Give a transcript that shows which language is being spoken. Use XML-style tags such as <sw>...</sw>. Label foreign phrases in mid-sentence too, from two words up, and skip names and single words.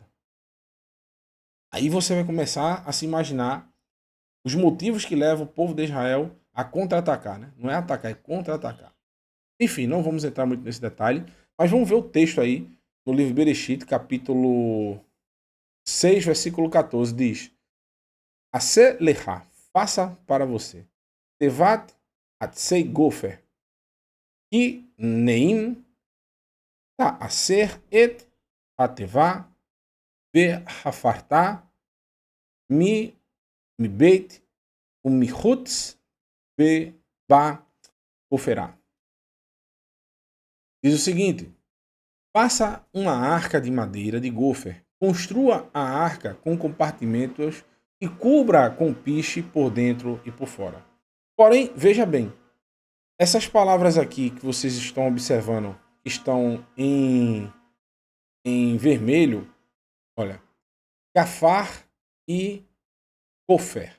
<pt>Aí você vai começar a se imaginar os motivos que levam o povo de Israel a contra-atacar, né? Não é atacar, é contra-atacar. Enfim, não vamos entrar muito nesse detalhe, mas vamos ver o texto aí no livro Bereshit, capítulo 6, versículo 14, diz:</pt> <he>עֲשֵׂה לְךָ,</he> <pt>faça para você.</pt> <he>תֵּבַת עֲצֵי גֹפֶר, קִנִּים תַּעֲשֶׂה אֶת הַתֵּבָה וְכָפַרְתָּ מִבַּיִת וּמִחוּץ בַּכֹּפֶר.</he> <pt>Diz o seguinte: faça uma arca de madeira de gofer, construa a arca com compartimentos e cubra com piche por dentro e por fora. Porém, veja bem, essas palavras aqui que vocês estão observando, estão em vermelho, olha, gafar e gofer.</pt>